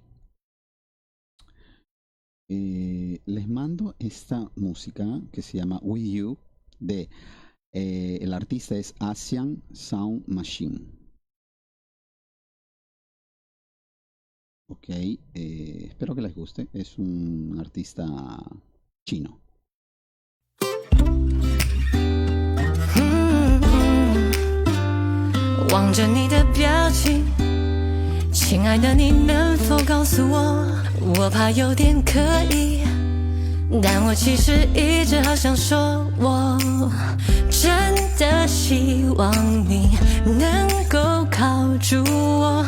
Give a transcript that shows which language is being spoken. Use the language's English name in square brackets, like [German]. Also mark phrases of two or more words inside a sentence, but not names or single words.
[Spanish] Les mando esta música que se llama With You, el artista es Asian Sound Machine. Ok, espero que les guste. Es un artista chino. [Chinese] 望着你的表情，亲爱的，你能否告诉我？我怕有点刻意，但我其实一直好想说，我真的希望你能够靠住我。